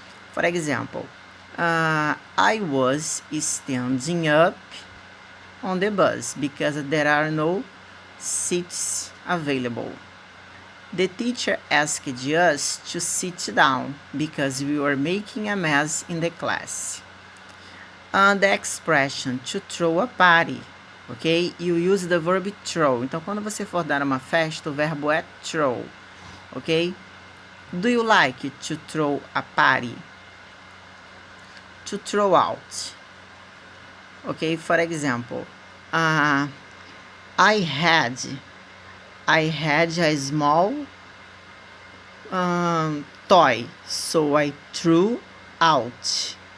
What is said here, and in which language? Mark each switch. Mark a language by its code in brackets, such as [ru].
[en] For example, I was standing up on the bus because there are no seats available. The teacher asked us to sit down because we were making a mess in the class. The expression to throw a party, ok? You use the verb throw. [pt] Então, quando você for dar uma festa, o verbo é throw, ok? [en] Do you like to throw a party? To throw out. Okay, for example, I had a small toy, so I threw out.